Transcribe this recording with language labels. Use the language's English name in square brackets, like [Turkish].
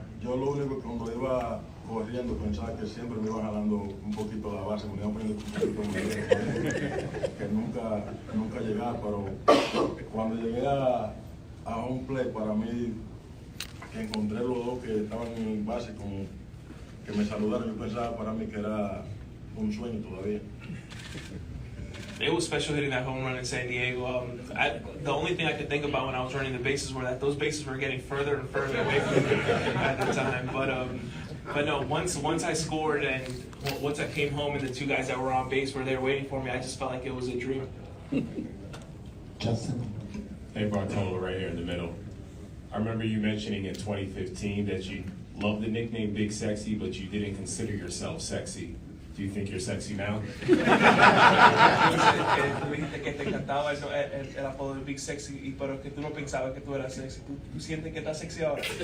[Spanish] Yo lo único que cuando iba corriendo pensaba que siempre me iba jalando un poquito la base, me iba poniendo un poquito más que nunca llegaba, pero cuando llegué a home play, para mí, que encontré los dos que estaban en base, que me saludaron, yo pensaba para mí que era un sueño todavía. [English] It was special hitting that home run in San Diego. The only thing I could think about when I was running the bases were that those bases were getting further and further away from me at the time. But no, once I scored and once I came home and the two guys that were on base were there waiting for me, I just felt like it was a dream. Justin. Hey Bartolo, right here in the middle. I remember you mentioning in 2015 that you loved the nickname Big Sexy, but you didn't consider yourself sexy. Do you think you're sexy now? [Spanish] Tú dijiste que te encantaba el apodo de Big Sexy, pero que tú no pensabas que tú eras sexy. ¿Tú sientes que estás sexy ahora?